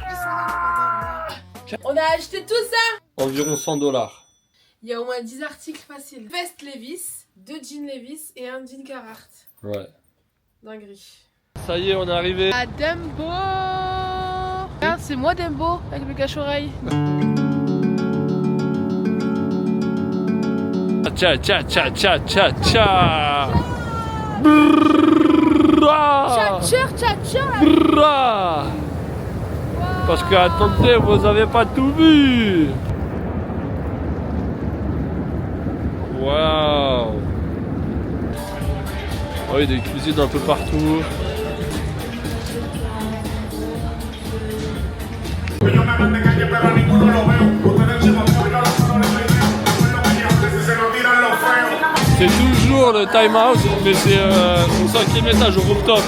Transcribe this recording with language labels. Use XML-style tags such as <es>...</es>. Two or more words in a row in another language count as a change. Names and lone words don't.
<fr>On a acheté tout ça. Environ 100$. Il y a au moins 10 articles faciles. Veste Levi's, 2 jeans Levi's et un jean Carhartt. Ouais. Dinguerie. Ça y est, on est arrivé. À Dumbo. Regarde, c'est moi Dumbo avec le cache-oreille. Tcha tcha tcha tcha tcha tcha. Brrrra. Tcha-tcha. Brrrra. Parce que attendez, vous avez pas tout vu. Waouh. Oh, il y a des cuisines un peu partout. C'est toujours le time out, mais c'est au 5e étage, au rooftop.</fr>